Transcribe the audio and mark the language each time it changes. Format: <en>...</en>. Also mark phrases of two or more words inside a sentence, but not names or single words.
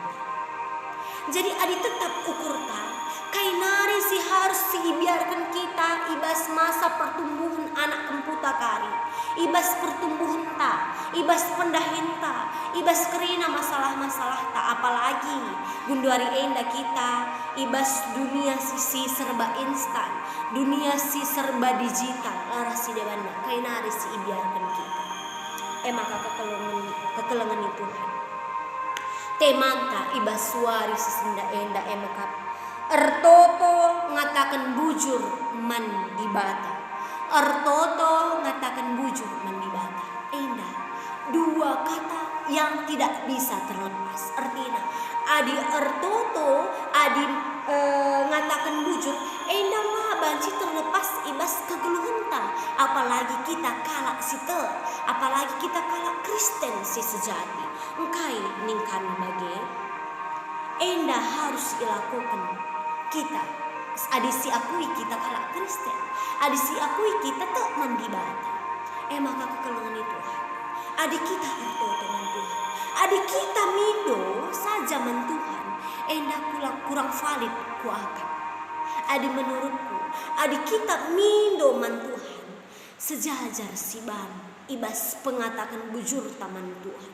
<btx>Jadi adi tetap ukurta kainari si harus dibiarkan kita ibas</btx> <id>masa pertumbuhan anak</id> <btx>kemputa kari, ibas pertumbuhan ta, ibas pendahin ta, ibas kerina masalah-masalah ta, apalagi gunduari enda kita ibas dunia si</btx> <id>serba instan,</id> <btx>dunia si</btx> <id>serba digital,</id> <btx>laras si dewanda kainari si ibiarkan kita. Maka kekelengan Tuhan temanta ibas suari si senda enda makap ertoto ngatakan bujur man di bata. Ertoto ngatakan bujur man di bata.</btx> <id>Indah dua kata yang tidak bisa terlepas.</id> <btx>Artinya adi ertoto adi ngatakan bujur indah mah banci terlepas ibas kegeluhenta. Apalagi kita kalak site, apalagi kita kalak Kristen si sejati. Engkai ningkan bage indah</btx> <id>harus dilakukan</id> <btx>kita adisi akui kita kalak Kristen, adisi akui kita tak mandi bata. Maka kekelengan Tuhan adik kita ertoto man Tuhan, adik kita mindo saja man Tuhan. endah</btx> <id>kurang valid</id> <btx>ku akan. Adi menurutku, adi kita mindo man Tuhan, sejajar si ban ibas pengatakan bujur taman Tuhan.</btx>